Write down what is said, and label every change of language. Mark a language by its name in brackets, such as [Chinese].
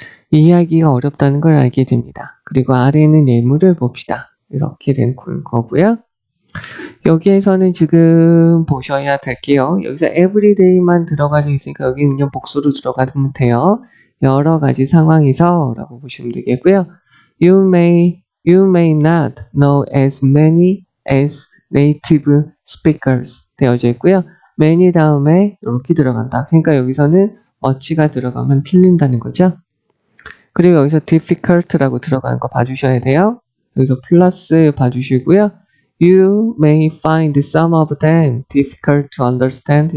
[Korean] 이해하기가 어렵다는 걸 알게 됩니다. 그리고 아래에 있는 예물을 봅시다. 이렇게 된 거고요. 여기에서는 지금 보셔야 될게요. 여기서 everyday만 들어가져 있으니까 여기는 그냥 복수로 들어가면 돼요. 여러 가지 상황에서 라고 보시면 되겠고요. [English] You may not know as many as native speakers [Korean] 되어져 있고요. many 다음에 이렇게 들어간다. 그러니까 여기서는 much가 들어가면 틀린다는 거죠. 그리고 여기서 difficult라고 들어가는 거 봐주셔야 돼요. 여기서 플러스 봐주시고요. [English] You may find some of them difficult to understand.